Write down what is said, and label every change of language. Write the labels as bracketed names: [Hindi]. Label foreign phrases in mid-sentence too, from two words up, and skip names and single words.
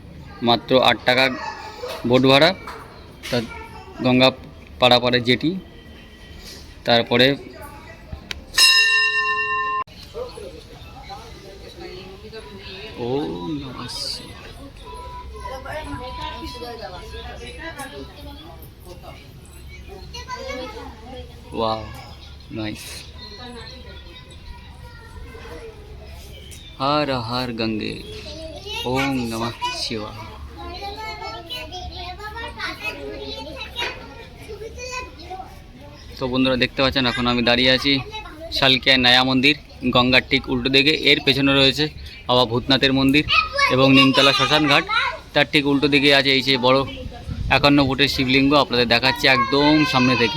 [Bangla] মাত্র 8 টাকা বোট ভাড়া, তা গঙ্গা পাড়াপাড়ে জেটি, তারপরে [Sanskrit] ওম নমঃ শিবায়। [English] wow, nice. [Sanskrit] हर हर गंगे, ओम नमः शिवाय। [Bangla] তো বন্ধুরা দেখতে পাচ্ছেন এখন আমি দাঁড়িয়ে আছি শালকিয়ায় নয়া মন্দির, গঙ্গার ঠিক উল্টো দিকে। এর পেছনে রয়েছে বাবা ভূতনাথের মন্দির এবং নিমতলা শ্মশান ঘাট। তার ঠিক উল্টো দিকে আছে এই যে বড় 51 ফুটের শিবলিঙ্গ, আপনাদের দেখাচ্ছি একদম সামনে থেকে।